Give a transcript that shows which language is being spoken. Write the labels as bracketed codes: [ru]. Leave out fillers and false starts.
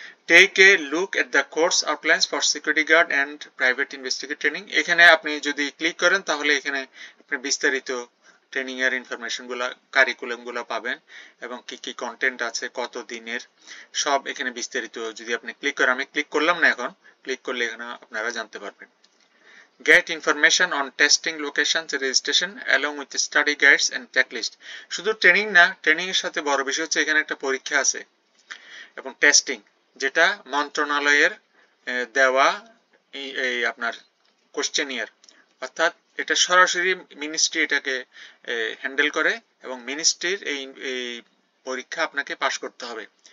[en] Take a look at the course outlines for security guard and private investigator training. [bn] এখানে আপনি যদি click করেন তাহলে এখানে আপনি বিস্তারিত ট্রেনিং এর ইনফরমেশন গুলা, কারিকুলাম গুলা পাবেন এবং কি কি কন্টেন্ট আছে, কত দিনের, সব এখানে বিস্তারিত যদি আপনি ক্লিক করেন, আমি ক্লিক করলাম না, এখন ক্লিক করলে এখানে আপনারা জানতে পারবেন। [en] Get information on testing locations registration along with study guides and checklist। [bn] শুধু ট্রেনিং না, ট্রেনিং এর সাথে বড় বিষয় হচ্ছে এখানে একটা পরীক্ষা আছে এবং টেস্টিং, যেটা মন্ত্রণালয়ের দেওয়া এই আপনার কোশ্চেনিয়ার, অর্থাৎ এটা সরাসরি মিনিস্ট্রি এটাকে হ্যান্ডেল করে এবং মিনিস্ট্রির এই পরীক্ষা আপনাকে পাশ করতে হবে।